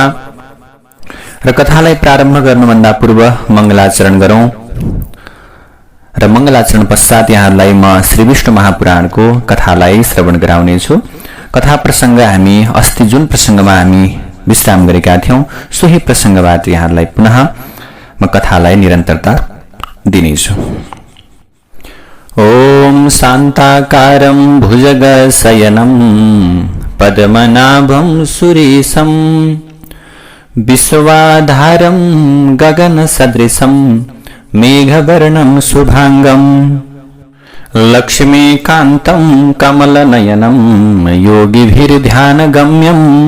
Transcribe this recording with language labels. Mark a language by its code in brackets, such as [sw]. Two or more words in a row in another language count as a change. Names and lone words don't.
[ne] र कथालाई प्रारम्भ गर्नुभन्दा पूर्व मङ्गलाचरण गरौँ र मङ्गलाचरण पश्चात यहाँहरूलाई म श्री विष्णु महापुराणको कथालाई श्रवण गराउनेछु। कथा प्रसङ्ग हामी अस्ति जुन प्रसङ्गमा हामी विश्राम गरेका थियौं सोही प्रसङ्गबाट यहाँहरूलाई पुनः म कथालाई निरन्तरता दिनेछु। [sa] ओम शान्ताकारं भुजगशयनं पद्मनाभं सुरेशं विश्वाधारं गगनसदृशं मेघवर्णं शुभांगं लक्ष्मीकान्तं कमलनयनं योगिभिर्ध्यानगम्यं